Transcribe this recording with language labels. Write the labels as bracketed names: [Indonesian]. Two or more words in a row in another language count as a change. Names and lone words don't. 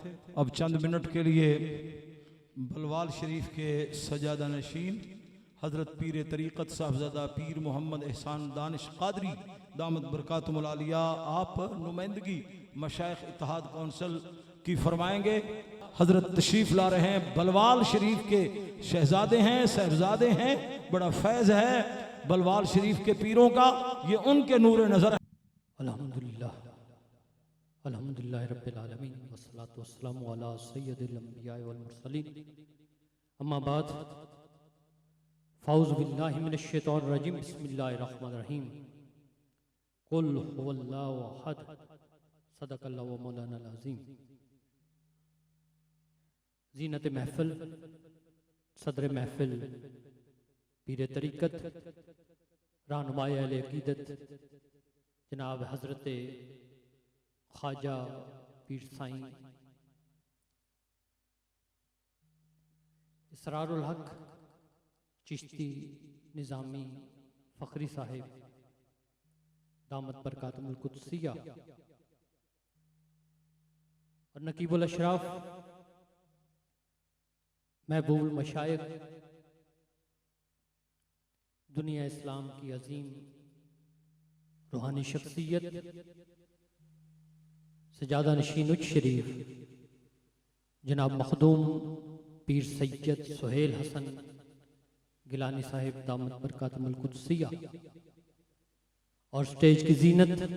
[Urdu] اب چند منٹ کے لیے بلوال شریف کے سجادہ نشین حضرت پیر طریقت صاحبزادہ پیر محمد احسان دانش قادری [Arabic] دامت بركاته العالية [Urdu] آپ نمائندگی مشائخ اتحاد کونسل کی فرمائیں گے. حضرت تشریف لا رہے ہیں، بلوال شریف کے شہزادے ہیں، صاحبزادے ہیں، بڑا فیض ہے بلوال شریف کے پیروں کا، یہ ان کے نور نظر ہے. [Arabic] الحمد لله الحمد لله رب العالمين والصلاة والسلام على سيد الأنبياء والمرسلين أما بعد فأعوذ بالله من الشيطان الرجيم بسم الله الرحمن الرحيم قل هو الله أحد صدق الله مولانا العظيم. [Urdu] زینت محفل صدر محفل پیر طریقت رہنمائے اہل عقیدت جناب حضرت خواجہ پیر سائیں اسرار الحق چشتی نظامی فخری صاحب [Arabic] دامت بركاته القدسية [Urdu] اور نقیب الاشراف محبوب المشائخ دنیا اسلام کی عظیم روحانی شخصیت سجادہ نشین اچ شریف جناب مخدوم پیر سید سہیل حسن گیلانی صاحب [Arabic] دامت بركاته القدسية [Urdu] اور سٹیج کی زینت